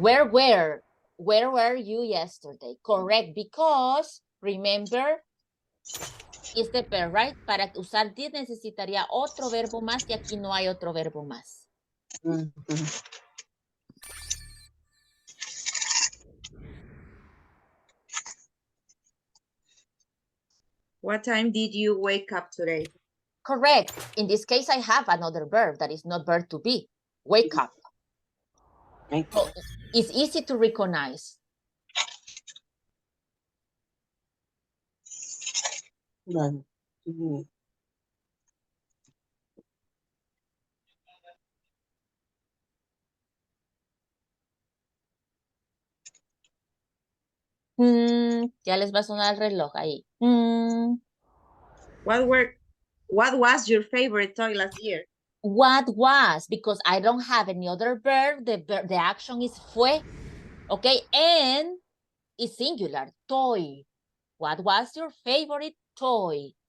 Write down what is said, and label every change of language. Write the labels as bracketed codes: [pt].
[en] Where were you yesterday? Correct, because remember, is the verb, right? [es] Para usar did necesitaría otro verbo más y aquí no hay otro verbo más. [en] What time did you wake up today? Correct. In this case, I have another verb that is not verb to be. Wake up. So it's easy to recognize. One, two, [es] Ya les va a sonar el reloj ahí. [en] What was your favorite toy last year? What was, because I don't have any other verb, the action is fue, okay? And it's singular, toy. What was your favorite toy?